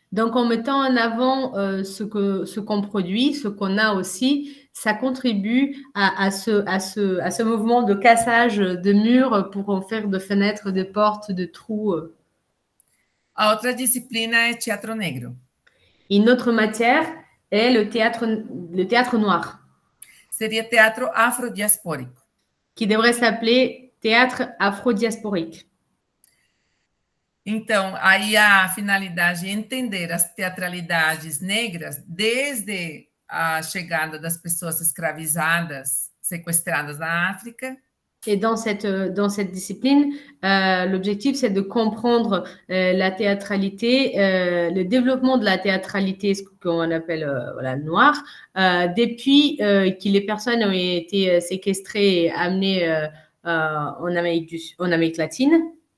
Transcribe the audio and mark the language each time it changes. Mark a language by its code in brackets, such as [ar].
[fr] Donc, en mettant en avant ce qu'on produit, ce qu'on a aussi, ça contribue à ce mouvement de cassage de murs pour en faire de fenêtres, de portes, de trous. [pt] A outra disciplina é teatro negro. [fr] Une autre matière est le théâtre noir. [pt] Seria teatro afrodiaspórico. [fr] Qui devrait s'appeler théâtre afrodiasporique. [pt] Então, aí a finalidade é entender as teatralidades negras desde a chegada das pessoas escravizadas, sequestradas na África. [fr] Et dans cette discipline, l'objectif, c'est de comprendre la théâtralité, le développement de la théâtralité, ce qu'on appelle noire, depuis que les personnes ont été séquestrées et amenées en Amérique latine.